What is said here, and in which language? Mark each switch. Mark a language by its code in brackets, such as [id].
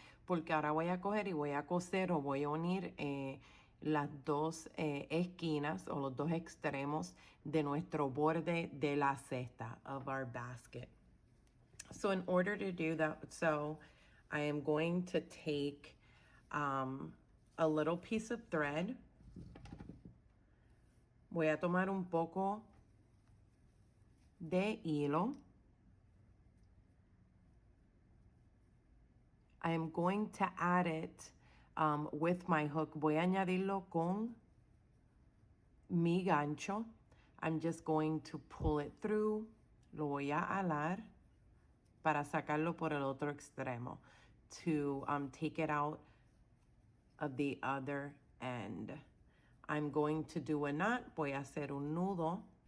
[es] Porque ahora voy a coger y voy a coser o voy a unir las dos esquinas o los dos extremos de nuestro borde de la cesta, [en] of our basket. So in order to do that, so I am going to take a little piece of thread. [es] Voy a tomar un poco de hilo. [en] I am going to add it with my hook. [es] Voy a añadirlo con mi gancho. [en] I'm just going to pull it through. [es] Lo voy a alar para sacarlo por el otro extremo, [en] to take it out of the other end. I'm going to do a knot. [es] Voy a hacer un nudo.